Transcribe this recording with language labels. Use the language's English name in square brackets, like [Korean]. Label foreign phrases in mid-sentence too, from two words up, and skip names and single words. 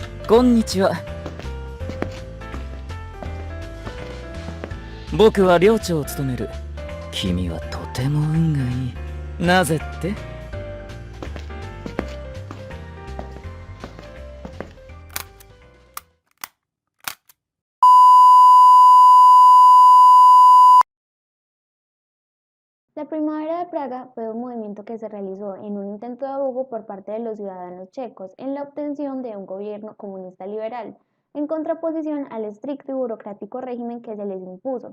[Japanese] こんにちは。僕は寮長を務める。君はとても運がいい。なぜって？ [Spanish] La Primavera de Praga fue un movimiento que se realizó en un intento de ahogo por parte de los ciudadanos checos en la obtención de un gobierno comunista liberal, en contraposición al estricto y burocrático régimen que se les impuso.